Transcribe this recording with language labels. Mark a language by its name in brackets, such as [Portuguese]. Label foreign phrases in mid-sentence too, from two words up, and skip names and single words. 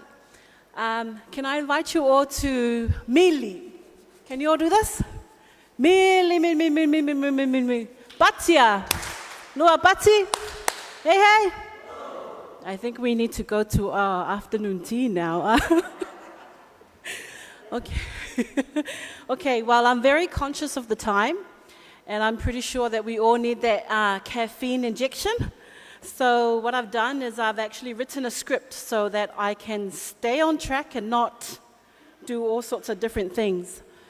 [English] Can I invite you all to Mili? Can you all do this? Mili, Mili. Batia. Noa Bati? Hey. I think we need to go to our afternoon tea now. Okay. Okay, well, I'm very conscious of the time, and I'm pretty sure that we all need that caffeine injection. So what I've done is I've actually written a script so that I can stay on track and not do all sorts of different things.